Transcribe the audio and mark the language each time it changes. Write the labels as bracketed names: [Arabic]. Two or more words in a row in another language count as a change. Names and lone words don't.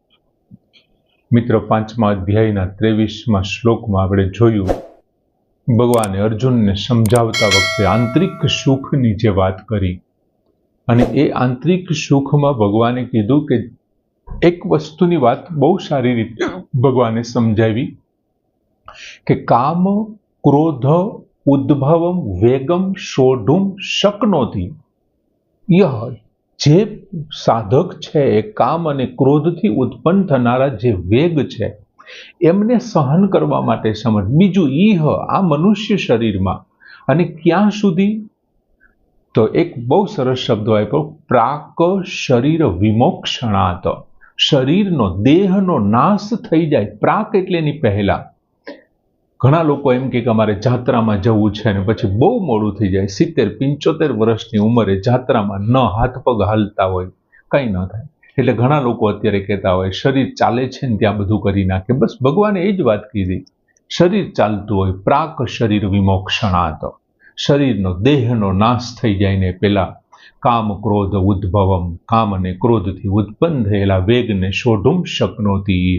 [Gujarati] મિત્ર, 5મા અધ્યાયના 23મા શ્લોકમાં આપણે જોયું ભગવાને અર્જુનને સમજાવતા વખતે આંતરિક સુખની જે વાત કરી અને એ આંતરિક સુખમાં ભગવાને કીધું કે એક વસ્તુની વાત બહુ સારી રીતે ભગવાને સમજાવી કે [Sanskrit] काम क्रोध उद्भवम वेगम सोढुम शक्नोति। [Gujarati] યહ જે સાધક છે કામ અને ક્રોધથી ઉત્પન્ન થનારા જે વેગ છે એમને સહન કરવા માટે સમર્થ। બીજુ ઈહ આ મનુષ્ય શરીરમાં અને ક્યાં સુધી, તો એક બહુ સરસ શબ્દ આપ્યો, [Sanskrit] प्राक शरीर विमोक्षणात्। [Gujarati] શરીરનો દેહનો નાશ થઈ જાય। પ્રાક એટલે એની પહેલા। ઘણા લોકો એમ કે અમારે જાત્રામાં જવું છે ને પછી બહુ મોડું થઈ જાય, 70-75 વર્ષની ઉંમરે જાત્રામાં ન હાથ પગ હાલતા હોય, કઈ ન થાય। એટલે ઘણા લોકો અત્યારે કહેતા હોય શરીર ચાલે છે ને ત્યાં બધું કરી નાખે। બસ ભગવાને એ જ વાત કીધી, શરીર ચાલતું હોય [Sanskrit] प्राक शरीर विमोक्षणात, [Gujarati] શરીરનો દેહનો નાશ થઈ જાય ને પેલા [Sanskrit] काम क्रोध उद्भवम, [Gujarati] કામ અને ક્રોધથી ઉત્પન્ન થયેલા વેગને [Sanskrit] शोढुम शक्नोति इह।